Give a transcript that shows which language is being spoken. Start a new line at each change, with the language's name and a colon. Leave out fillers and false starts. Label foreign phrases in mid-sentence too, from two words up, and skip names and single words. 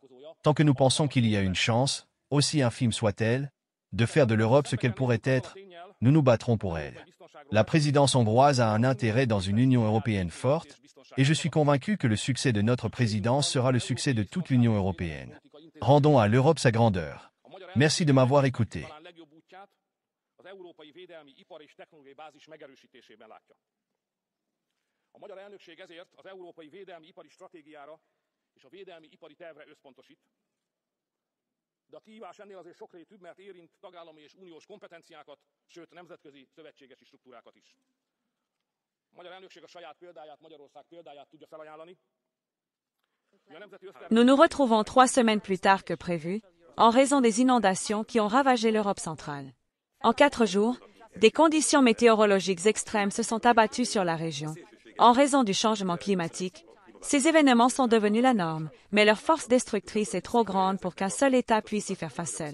French: Tant que nous pensons qu'il y a une chance, aussi infime soit-elle, de faire de l'Europe ce qu'elle pourrait être, nous nous battrons pour elle. La présidence hongroise a un intérêt dans une Union européenne forte, et je suis convaincu que le succès de notre présidence sera le succès de toute l'Union européenne. Rendons à l'Europe sa grandeur. Merci de m'avoir écouté.
Hungarian: A magyar elnökség ezért az európai védelmi ipari stratégiára és a védelmi ipari tervre összpontosít. De a kihívás ennél azért sokrétűbb, mert érint tagállami és uniós kompetenciákat, sőt nemzetközi szövetségesi struktúrákat is. A magyar elnökség a saját példáját, Magyarország példáját tudja felajánlani.
French: Nous nous retrouvons 3 semaines plus tard que prévu, en raison des inondations qui ont ravagé l'Europe centrale. En 4 jours, des conditions météorologiques extrêmes se sont abattues sur la région. En raison du changement climatique, ces événements sont devenus la norme, mais leur force destructrice est trop grande pour qu'un seul État puisse y faire face seul.